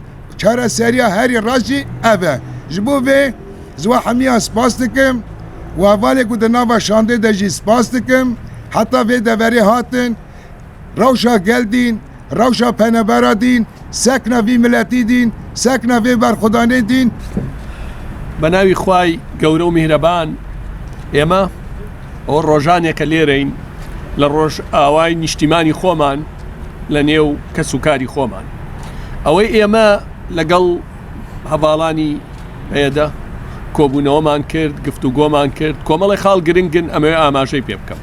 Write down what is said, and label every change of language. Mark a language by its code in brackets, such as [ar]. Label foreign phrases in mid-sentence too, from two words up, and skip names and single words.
[ku] Çare seriya herî rajî ev e. Ji bo vê ji we hemiyan spas dikim û hevalê ku di nava şandê de jî spas dikim. Heta vê deverê hatin, rewşa gel dîn, rewşa penebera dîn, sekna vî milletî dîn, sekna vê berxwedanê dîn. [ckb] بە ناوی خوای گەورە و میهرەبان ئێمە ئەوە ڕۆژانێکە لێرەین لە ڕۆژ ئاوای نیشتیمانی خۆمان لە نێو کەس و کاری خۆمان. ئەوەی ئێمە لەگەڵ هەواڵانی پێدا کۆبوونەوەمان کرد، گفتوگۆمان کرد، کۆمەڵی خاڵ گرنگن ئەمەوێ ئاماژەی پێ بکەم.